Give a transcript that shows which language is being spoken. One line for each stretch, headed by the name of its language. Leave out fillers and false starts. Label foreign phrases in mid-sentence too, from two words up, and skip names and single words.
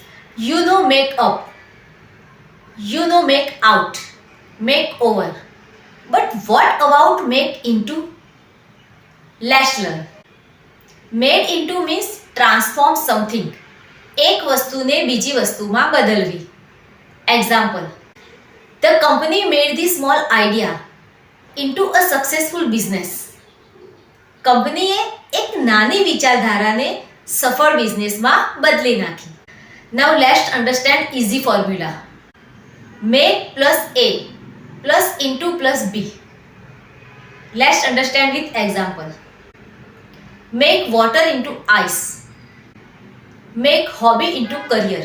English: make up, make out, make over. But what about make into? Let's learn. Made into means transform something.
Gujarati: એક વસ્તુને બીજી વસ્તુમાં બદલવી.
English: Example. The company made the small idea into a successful business.
Gujarati: કંપનીએ એક નાની વિચારધારાને સફળ બિઝનેસમાં બદલી નાખી.
English: Now let's understand easy formula. Make plus A plus into plus B. Let's understand with example. Make water into ice. Make hobby into career.